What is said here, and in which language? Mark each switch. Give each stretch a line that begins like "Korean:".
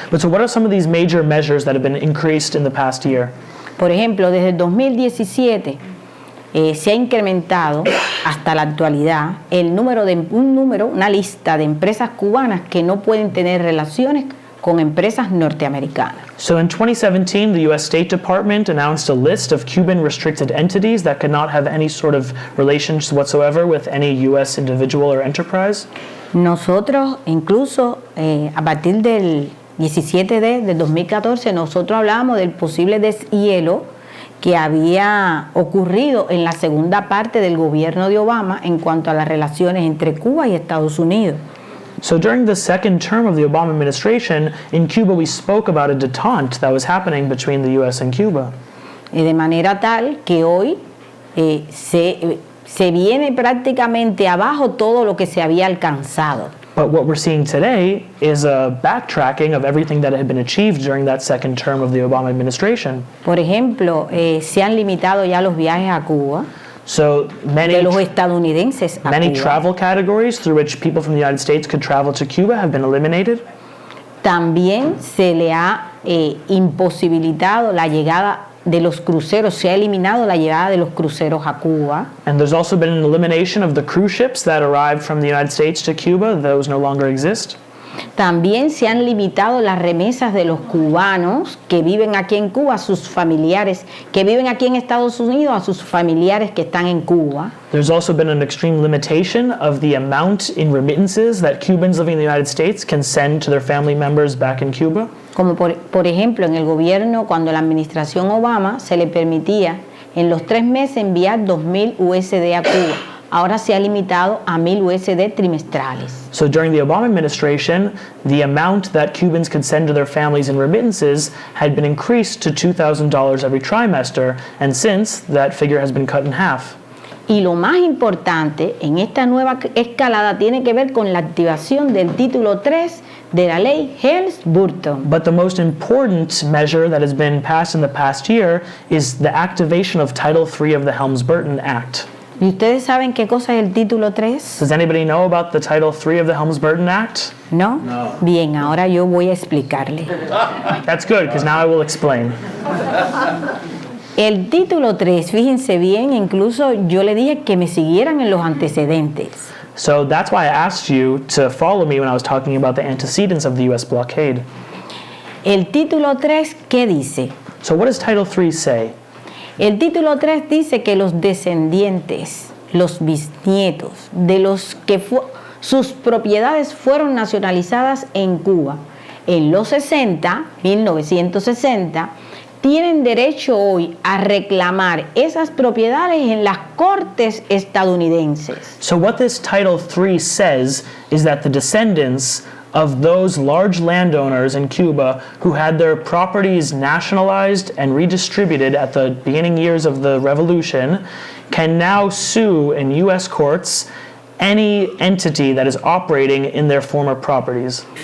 English: But so what are some of these major measures that have been increased in the past year?
Spanish: Por ejemplo, desde el 2017 se ha incrementado hasta la actualidad una lista de empresas cubanas que no pueden tener relaciones con empresas norteamericanas.
English: So in 2017, the U.S. State Department announced a list of Cuban restricted entities that could not have any sort of relations whatsoever with any U.S. individual or enterprise.
Spanish: Nosotros, incluso a partir del 17 del 2014, nosotros hablábamos del posible deshielo que había ocurrido en la segunda parte del gobierno de Obama en cuanto a las relaciones entre Cuba y Estados Unidos.
English: So during the second term of the Obama administration, in Cuba we spoke about a détente that was happening between the U.S. and Cuba.
Spanish: De manera tal que hoy se viene prácticamente abajo todo lo que se había alcanzado.
English: But what we're seeing today is a backtracking of everything that had been achieved during that second term of the Obama administration.
Spanish: Por ejemplo, se han limitado ya los viajes a Cuba.
English: So
Spanish: de los estadounidenses a
English: many
Spanish: Cuba.
English: travel categories through which people from the United States could travel to Cuba have been eliminated.
Spanish: También se le ha imposibilitado la llegada de los cruceros, se ha eliminado la llegada de los cruceros a Cuba.
English: And there's also been an elimination of the cruise ships that arrived from the United States to Cuba. Those no longer exist.
Spanish: También se han limitado las remesas de los cubanos que viven aquí en Cuba a sus familiares, que viven aquí en Estados Unidos a sus familiares que están en Cuba.
English: There's also been an extreme limitation of the amount in remittances that Cubans living in the United States can send to their family members back in Cuba.
Spanish: Como por ejemplo, en el gobierno, cuando la administración Obama se le permitía en los 3 meses enviar 2.000 USD a Cuba. Ahora se ha limitado a 1.000 USD trimestrales.
English: So during the Obama administration, the amount that Cubans could send to their families in remittances had been increased to $2,000 every trimester, and since, that figure has been cut in half.
Spanish: Y lo más importante en esta nueva escalada tiene que ver con la activación del título 3 de la ley Helms-Burton.
English: But the most important measure that has been passed in the past year is the activation of Title III of the Helms-Burton Act.
Spanish: ¿Y ustedes saben qué cosa es el título 3?
English: Does anybody know about the Title III of the Helms-Burton Act?
Spanish: ¿No? Bien, ahora yo voy a explicarle.
English: That's good, because now I will explain.
Spanish: El título 3, fíjense bien, incluso yo le dije que me siguieran en los antecedentes.
English: So that's why I asked you to follow me when I was talking about the antecedents of the U.S. blockade.
Spanish: El título 3, ¿qué dice?
English: So what does Title III say?
Spanish: El título 3 dice que los descendientes, los bisnietos de los que sus propiedades fueron nacionalizadas en Cuba en los 1960, tienen derecho hoy a reclamar esas propiedades en las cortes estadounidenses.
English: So what this Title III says is that the descendants of those large landowners in Cuba who had their properties nationalized and redistributed at the beginning years of the revolution can now sue in U.S. courts any entity that is operating in their former properties.